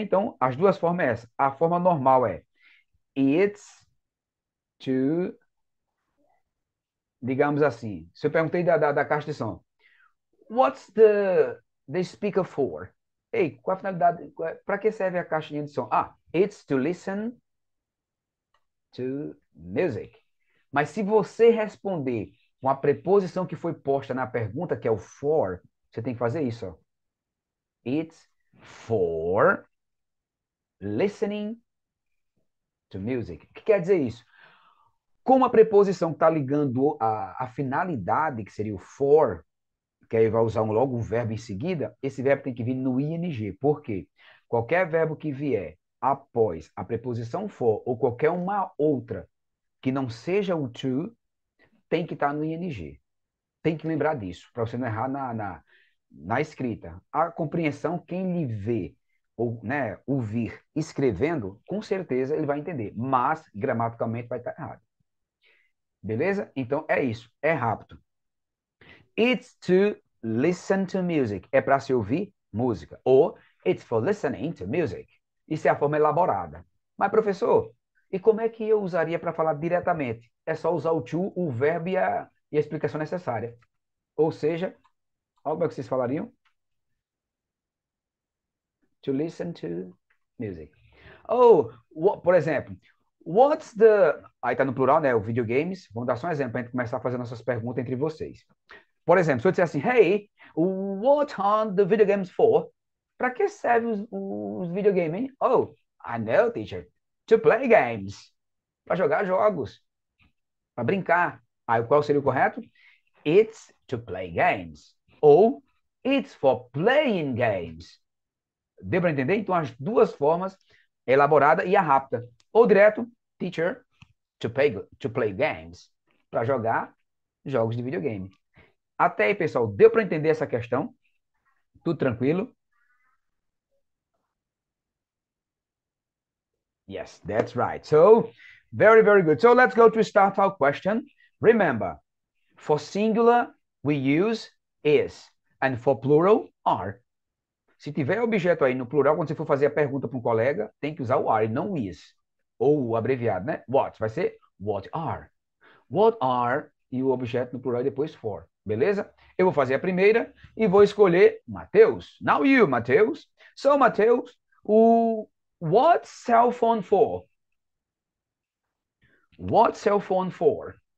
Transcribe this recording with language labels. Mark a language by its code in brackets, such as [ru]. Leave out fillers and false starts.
[pt] Então, as duas formas é essa. A forma normal é it's to, digamos assim. [en] Se eu perguntei da caixa de som, what's the speaker for? [pt] Ei, qual a finalidade? Para que serve a caixinha de som? [en] Ah, it's to listen to music. [pt] Mas se você responder com a preposição que foi posta na pergunta, que é o for, você tem que fazer isso. Ó. [en] It's for listening to music. [pt] O que quer dizer isso? Como a preposição está ligando a finalidade, que seria o for, que aí vai usar logo um verbo em seguida, esse verbo tem que vir no ing. Por quê? Qualquer verbo que vier após a preposição for ou qualquer uma outra que não seja o to, tem que estar no ing. Tem que lembrar disso, para você não errar na escrita. A compreensão, quem lhe vê ou né, ouvir escrevendo, com certeza ele vai entender, mas gramaticalmente vai estar errado. Beleza? Então é isso, é rápido. [en] It's to listen to music. [pt] É para se ouvir música. [en] Ou it's for listening to music. [pt] Isso é a forma elaborada. Mas, professor, e como é que eu usaria para falar diretamente? É só usar o to, o verbo e a explicação necessária. Ou seja, olha como é que vocês falariam? [en] To listen to music. [pt] Ou, por exemplo, [en] what's the... [pt] Aí está no plural, né? O videogames. Vamos dar só um exemplo para a gente começar a fazer nossas perguntas entre vocês. Por exemplo, se eu disser assim, [en] hey, what are the video games for? [pt] Para que servem os videogames, hein? [en] Oh, I know, teacher. To play games. [pt] Para jogar jogos. Para brincar. Aí qual seria o correto? [en] It's to play games. Ou it's for playing games. [pt] Deu para entender? Então, as duas formas, a elaborada e a rápida. Ou direto, [en] teacher, to play games. [pt] Para jogar jogos de videogame. Até aí, pessoal, deu para entender essa questão? Tudo tranquilo? [en] Yes, that's right. So, very, very good. So, let's go to start our question. Remember, for singular, we use is. And for plural, are. [pt] Se tiver objeto aí no plural, quando você for fazer a pergunta para um colega, tem que usar o are e não o is. Ou o abreviado, né? What. Vai ser what are. What are e o objeto no plural e depois for. Beleza? Eu vou fazer a primeira e vou escolher Mateus. [en] Now you, Mateus. So, Mateus, what cell phone for? What cell phone for?